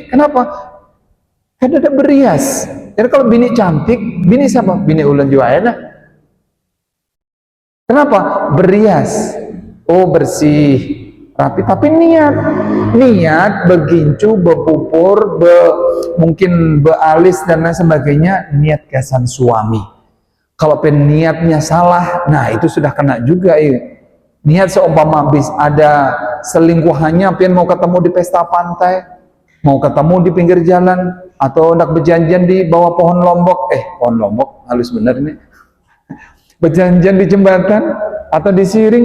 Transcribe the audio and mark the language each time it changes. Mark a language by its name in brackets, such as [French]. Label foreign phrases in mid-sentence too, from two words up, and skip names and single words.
[Banjar] Kenapa? Kada ada berias. Jadi kalau bini cantik, bini siapa? Bini ulan juga enak. Kenapa? Berias. Oh bersih, rapi. Tapi niat begincu, berpupur, mungkin bealis dan lain sebagainya, niat kesan suami. Kalau niatnya salah, nah itu sudah kena juga ya. Niat seumpama habis ada selingkuhannya, pian mau ketemu di pesta pantai, mau ketemu di pinggir jalan, atau hendak berjanjian di bawah pohon lombok, pohon lombok halus bener ini, berjanjian di jembatan atau di siring.